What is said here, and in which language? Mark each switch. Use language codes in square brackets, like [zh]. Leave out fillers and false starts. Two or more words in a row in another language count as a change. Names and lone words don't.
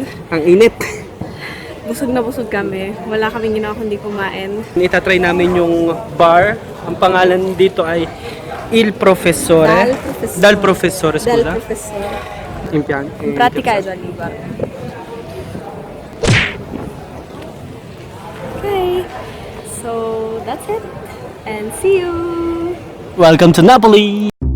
[tl] Ang init. Busog na busog kami. Wala kaming ginawa kundi kumain. Itatry namin yung bar. Ang pangalan dito ay Il Professore. [it] Dal Professore, Dal scusa. Professore. In Pratica è Oliva. [en] Okay. So, that's it. And see you! Welcome to Napoli!